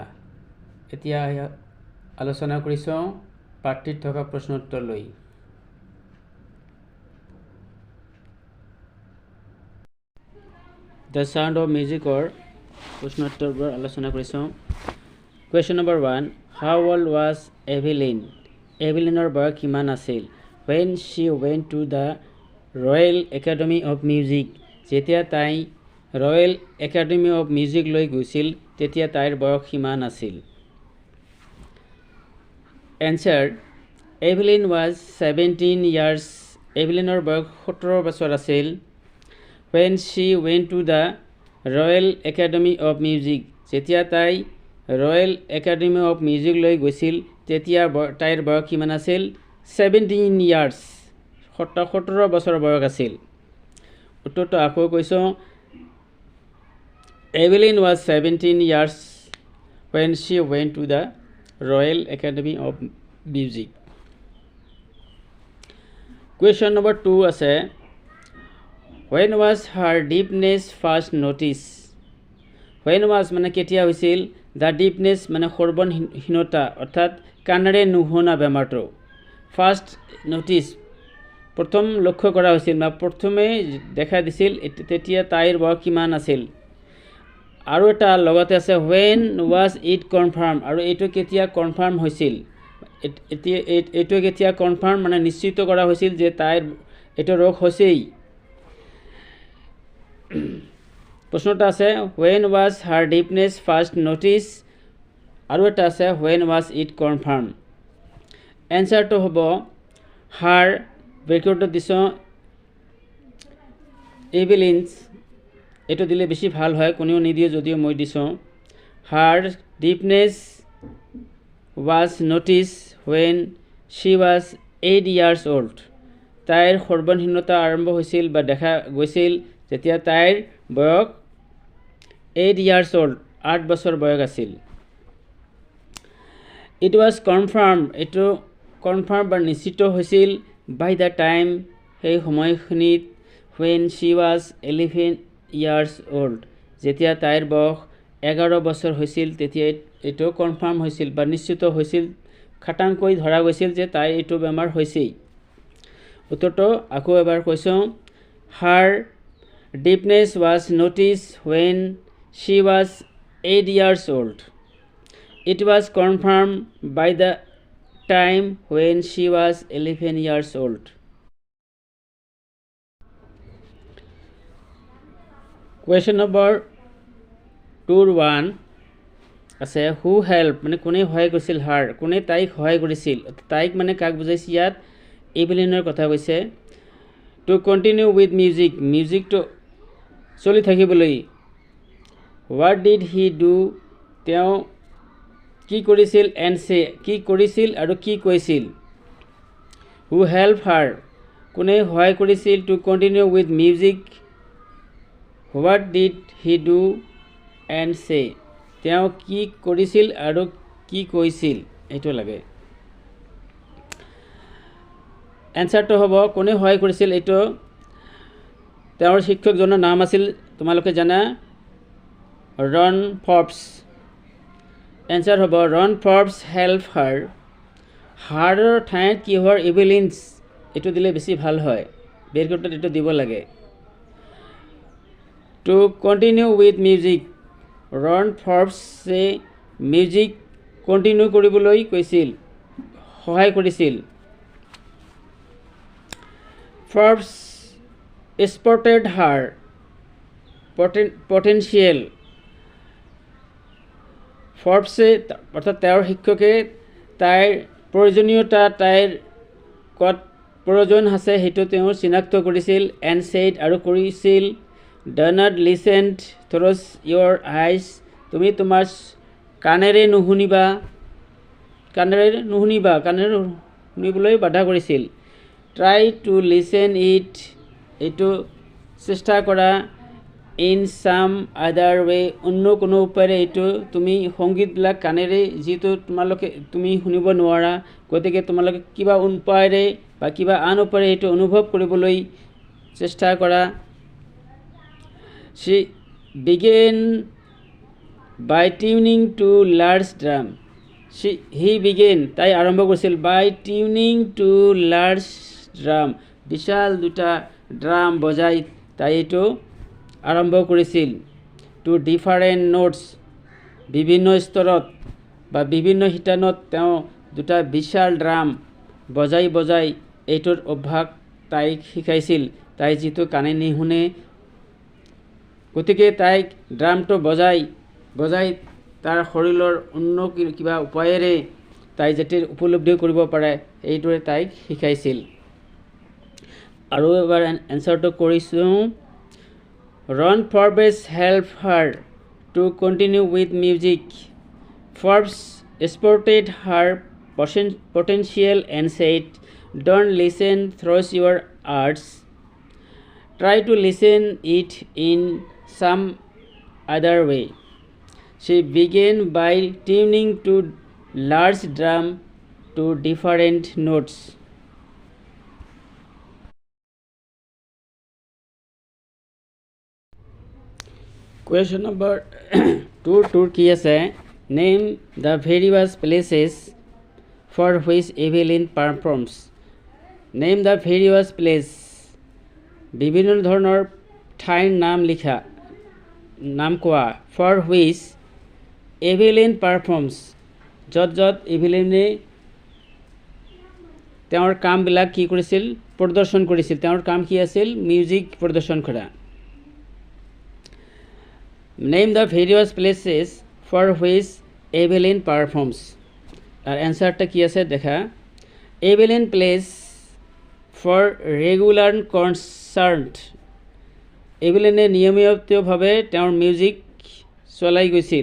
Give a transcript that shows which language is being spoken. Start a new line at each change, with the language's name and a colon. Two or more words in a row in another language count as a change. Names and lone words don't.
Assamese: এতিয়া আলোচনা কৰিছোঁ পাঠটিত থকা প্ৰশ্ন উত্তৰ লৈ। দ্য সাউণ্ড অফ মিউজিকৰ প্ৰশ্ন উত্তৰবোৰ আলোচনা কৰিছোঁ।
English: Question number 1, how old was Evelyn?
Assamese: এভেলিনৰ বয়স কিমান আছিল?
English: When she went to the Royal Academy of Music,
Assamese: যেতিয়া তাই ৰয়েল একাডেমি অৱ মিউজিকলৈ গৈছিল তেতিয়া তাইৰ বয়স কিমান আছিল?
English: answer, Evelyn was 17 years.
Assamese: এভেলিনৰ বয়স 17 বছৰ আছিল।
English: When she went to the Royal Academy of Music,
Assamese: যেতিয়া তাই ৰয়েল একাডেমি অৱ মিউজিকলৈ গৈছিল তেতিয়া তাইৰ বয়স কিমান আছিল?
English: 17 years.
Assamese: 17 বছৰ বয়স আছিল। উত্তৰটো আকৌ কৈছোঁ,
English: এভেলিন ৱাজ 17 years when she went to the Royal Academy of Music. Question number 2 আছে, when was her deafness first noticed? when was
Assamese: মানে কেতিয়া হৈছিল,
English: the deafness
Assamese: মানে সৰ্বনহীনতা অৰ্থাৎ কাণেৰে নুশুনা বেমাৰটো,
English: first notice
Assamese: প্ৰথম লক্ষ্য কৰা হৈছিল বা প্ৰথমে দেখা দিছিল তেতিয়া তাইৰ বয়স কিমান আছিল? আৰু এটা লগতে আছে
English: when was it confirmed,
Assamese: আৰু এইটো কেতিয়া কনফাৰ্ম হৈছিল? এইটো কেতিয়া কনফাৰ্ম মানে নিশ্চিত কৰা হৈছিল যে তাইৰ এইটো ৰোগ হৈছেই। প্ৰশ্নটা আছে
English: when was her deafness first noticed,
Assamese: আৰু এটা আছে
English: when was it confirmed.
Assamese: এনচাৰটো হ'ব her, ব্ৰেকেটত দিছোঁ এভেলিনছ, এইটো দিলে বেছি ভাল হয়, কোনেও নিদিয়ে যদিও মই দিছোঁ।
English: her deafness was noticed when she was 8 years old.
Assamese: তাইৰ সৰ্বনহীনতা আৰম্ভ হৈছিল বা দেখা গৈছিল যেতিয়া তাইৰ বয়স
English: 8 years old,
Assamese: 8 বছৰ বয়স আছিল।
English: it was confirmed,
Assamese: এইটো কনফাৰ্ম বা নিশ্চিত হৈছিল
English: by the time,
Assamese: সেই সময়খিনিত
English: when she was 11 years old,
Assamese: যেতিয়া তাইৰ বয়স 11 বছৰ হৈছিল তেতিয়া এইটো কনফাৰ্ম হৈছিল বা নিশ্চিত হৈছিল, খাটাংকৈ ধৰা গৈছিল যে তাইৰ এইটো বেমাৰ হৈছেই। উত্তৰটো আকৌ এবাৰ কৈছোঁ
English: her deafness was noticed when she was 8 years old. It was confirmed by the time when she was 11 years old. Question number 2-1
Assamese: আছে
English: who help
Assamese: মানে কোনে সহায় কৰিছিল her কোনে তাইক সহায় কৰিছিল তাইক মানে কাক বুজাইছে ইয়াত এভেলিনৰ কথা কৈছে
English: to continue with music
Assamese: to চলি থাকিবলৈ
English: what did he do
Assamese: তেওঁ কি কৰিছিল
English: and say
Assamese: কি কৰিছিল আৰু কি কৈছিল
English: who help her
Assamese: কোনে সহায় কৰিছিল
English: to continue with music what did he do and say
Assamese: তেওঁ কি কৰিছিল আৰু কি কৈছিল এইটো লাগে এনসাৰটো হ'ব কোনে সহায় কৰিছিল এইটো তেওঁৰ শিক্ষকজনৰ নাম আছিল তোমালোকে জানা ৰন ফৰ্বছ এনসাৰ হ'ব ৰন ফৰ্বছ
English: help her
Assamese: হাৰৰ ঠাইত কি হয় এভেলিন্স এইটো দিলে বেছি ভাল হয় বেৰকটত এইটো দিব লাগে
English: to continue with music
Assamese: ৰন ফৰ্বছে
English: music continue
Assamese: কৰিবলৈ কৈছিল সহায় কৰিছিল
English: Forbes spotted her potential.
Assamese: Forbes অর্থাৎ তেওঁৰ শিক্ষকে তাইৰ প্ৰয়োজনীয়তা তাইৰ কত প্ৰয়োজন আছে সেইটো তেওঁ চিনাক্ত কৰিছিল
English: and said
Assamese: আৰু কৰিছিল
English: do not listen through your eyes
Assamese: তুমি তোমাৰ কাণেৰে নুশুনিবা শুনিবলৈ বাধা কৰিছিল
English: try to listen it
Assamese: এইটো চেষ্টা কৰা
English: in some other way
Assamese: অন্য কোনো উপায়েৰে এইটো তুমি সংগীতবিলাক কাণেৰে যিটো তুমি শুনিব নোৱাৰা গতিকে তোমালোকে কিবা উপায়েৰে বা কিবা আন উপায়েৰে এইটো অনুভৱ কৰিবলৈ চেষ্টা কৰা
English: she began by tuning to large drum he began
Assamese: তাই আৰম্ভ কৰিছিল
English: by tuning to large drum বিশাল
Assamese: দুটা ড্ৰাম বজাই তাই এইটো আৰম্ভ কৰিছিল
English: to different notes
Assamese: বিভিন্ন স্তৰত বা বিভিন্ন শিতানত তেওঁ দুটা বিশাল ড্ৰাম বজাই এইটোৰ অভ্যাস তাইক শিকাইছিল তাই যিটো কাণে নুশুনে গতিকে তাইক ড্ৰামটো বজাই তাৰ শৰীৰৰ অন্য কিবা উপায়েৰে তাই যাতে উপলব্ধি কৰিব পাৰে এইটোৰে তাইক শিকাইছিল আৰু এবাৰ এনসাৰটো কৰিছোঁ
English: Ron Forbes helped her to continue with music. Forbes spotted her potential and said, don't listen through your ears. Try to listen it in some other way. She began by tuning to large drum to different notes. Question number 2
Assamese: কি আছে
English: name the various places for which Evelyn performs name the various place
Assamese: বিভিন্ন ধৰণৰ ঠাইৰ নাম লিখা নাম কোৱা
English: for which Evelyn performs
Assamese: যত এভেলিনে তেওঁৰ কামবিলাক কি কৰিছিল প্ৰদৰ্শন কৰিছিল তেওঁৰ কাম কি আছিল মিউজিক প্ৰদৰ্শন কৰা
English: Name the various places for which Evelyn performs. Our answer
Assamese: টা কি আছে দেখা.
English: Evelyn plays for regular concert.
Assamese: এভেলিন নিয়মীয়াতো ভাৱে তেওঁৰ music চলাই গৈছিল.